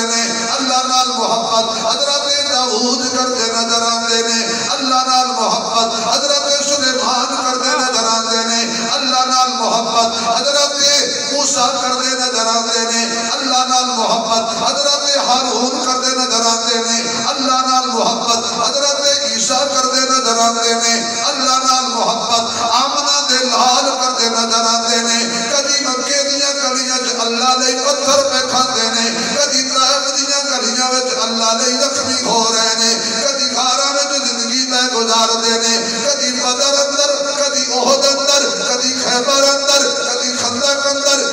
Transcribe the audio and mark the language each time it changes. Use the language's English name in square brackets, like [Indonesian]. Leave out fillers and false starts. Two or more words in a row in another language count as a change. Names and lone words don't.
[Punjabi] نے اللہ نال محبت حضرت داؤد کر دے نظر آندے نے اللہ نال محبت حضرت سلیمان کر دے نظر آندے نے اللہ نال محبت حضرت موسیٰ کر دے نظر آندے نے اللہ نال محبت حضرت ہارون کر دے نظر آندے نے اللہ نال محبت حضرت عیسیٰ کر دے نظر آندے نے اللہ نال محبت آمنہ دے لال کر دے نظر آندے نے کدی مکے دیاں گلیاں چ اللہ لئی پتھر پہ کھاندے نے کدی طائف دیاں گلیاں وچ اللہ لئی زخمی ہو رہے نے کدی غاراں وچ زندگی تے گزار دے نے کدی بدر اندر کدی احد اندر کدی خیبر اندر کدی خندق اندر